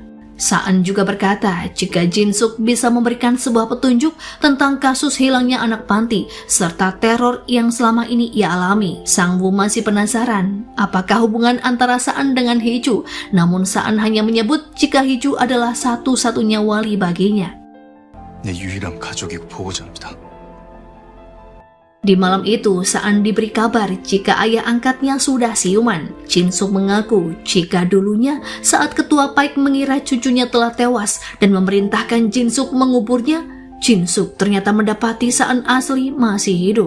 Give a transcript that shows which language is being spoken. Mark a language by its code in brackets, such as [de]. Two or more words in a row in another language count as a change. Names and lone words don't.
[id] Saan juga berkata jika Jin-suk bisa memberikan sebuah petunjuk tentang kasus hilangnya anak panti serta teror yang selama ini ia alami. Sang-woo masih penasaran apakah hubungan antara Saan dengan Hee-ju, namun Saan hanya menyebut jika Hee-ju adalah satu-satunya wali baginya. [ko] 내 유일한 가족이고 보호자입니다. [id] Di malam itu, Saan diberi kabar jika ayah angkatnya sudah siuman. Jin-suk mengaku jika dulunya saat ketua Paik mengira cucunya telah tewas dan memerintahkan Jin-suk menguburnya, Jin-suk ternyata mendapati Saan asli masih hidup.